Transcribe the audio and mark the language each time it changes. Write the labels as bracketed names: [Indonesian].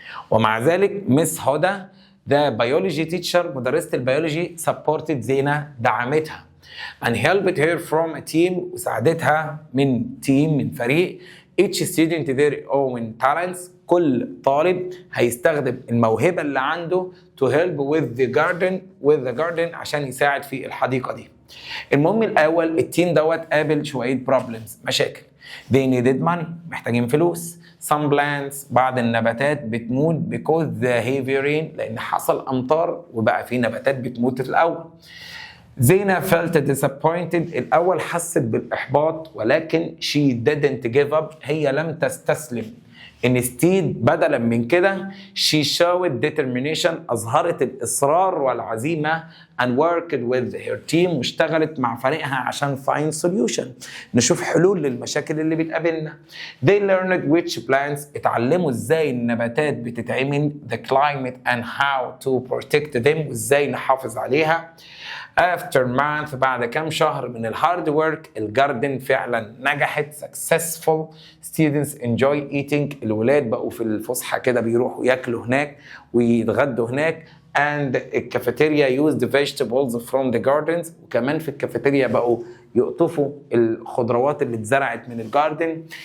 [Arabic] ومع ذلك مس هدى ده بيولوجي تيتشر مدرسة البيولوجي supported زينة، دعمتها [English] and helped her from a team، [Arabic] وساعدتها من من فريق [English] each student their own talents، [Arabic] كل طالب هيستخدم الموهبة اللي عنده [English] to help with the garden [Arabic] عشان يساعد في الحديقة دي. المهم الأول التيم دوت قابل شوية problems مشاكل. [English] they needed money، [Arabic] محتاجين فلوس. some plants، بعض النباتات بتموت [English] because the heavy rain، [Arabic] لأن حصل أمطار وبقى في نباتات بتموت في الأول. زينة felt disappointed، الأول حست بالإحباط، ولكن [English] she didn't give up، [Arabic] هي لم تستسلم. instead بدلا من كده [English] she showed determination، [Arabic] أظهرت الإصرار والعزيمة [English] and worked with her team، [Arabic] واشتغلت مع فريقها عشان find solution، نشوف حلول للمشاكل اللي بتقابلنا. [English] they learned which plants، [Arabic] اتعلموا ازاي النباتات بتتعمل، [English] the climate and how to protect them، [Arabic] وازاي نحافظ عليها. after month، بعد كام شهر من الهارد ورك، الجاردن فعلا نجحت. [English] successful students enjoy eating، [Arabic] الولاد بقوا في الفسحة كده بيروحوا ياكلوا هناك ويتغدوا هناك. and الكافيتيريا [English] used vegetables from the gardens، [Arabic] وكمان في الكافيتيريا بقوا يقطفوا الخضروات اللي اتزرعت من الجاردن.